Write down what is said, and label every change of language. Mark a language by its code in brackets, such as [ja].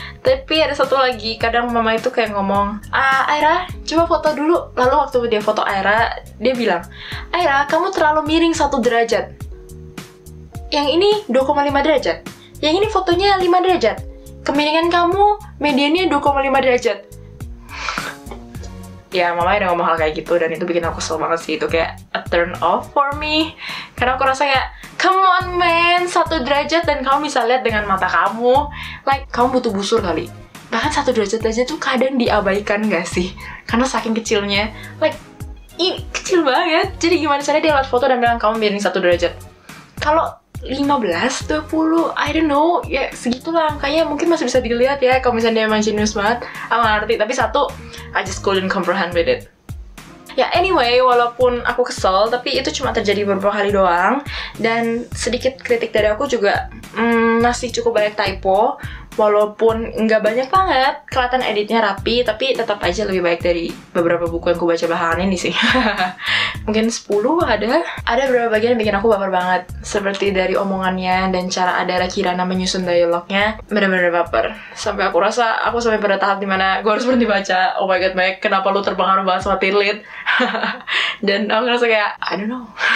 [id] Tapi ada satu lagi, kadang mama itu kayak ngomong, Aira, coba foto dulu. Lalu waktu dia foto Aira, dia bilang, Aira, kamu terlalu miring 1 derajat. Yang ini 2,5 derajat. Yang ini fotonya 5 derajat. Kemiringan kamu mediannya 2,5 derajat. Ya, mama udah ngomong hal kayak gitu dan itu bikin aku kesel banget sih. Itu kayak [en] a turn off for me. [id] Karena aku rasa kayak, [en] come on man, [id] 1 derajat dan kamu bisa lihat dengan mata kamu. Like, kamu butuh busur kali. Bahkan 1 derajat aja tuh kadang diabaikan gak sih? Karena saking kecilnya. Like, ini kecil banget. Jadi gimana caranya dia lihat foto dan bilang kamu miring 1 derajat? Kalau 15, 20, [en] I don't know, [id] ya segitulah angkanya mungkin masih bisa dilihat ya kalau misalnya dia emang genius banget. Aku gak ngerti, tapi satu, [en] I just couldn't comprehend with it. [id] Ya anyway, walaupun aku kesel, tapi itu cuma terjadi beberapa kali doang. Dan sedikit kritik dari aku juga masih cukup banyak typo. Walaupun nggak banyak banget, kelihatan editnya rapi, tapi tetap aja lebih baik dari beberapa buku yang aku baca belakangan ini sih. Mungkin 10 ada. Ada beberapa bagian yang bikin aku baper banget. Seperti dari omongannya dan cara Adara Kirana menyusun dialognya. Bener-bener baper. Sampai aku rasa, aku sampai pada tahap dimana gue harus berhenti baca. [en] Oh my god, [id] Mike, kenapa lu terpengaruh banget sama teen lit? Dan aku ngerasa kayak, [en] I don't know.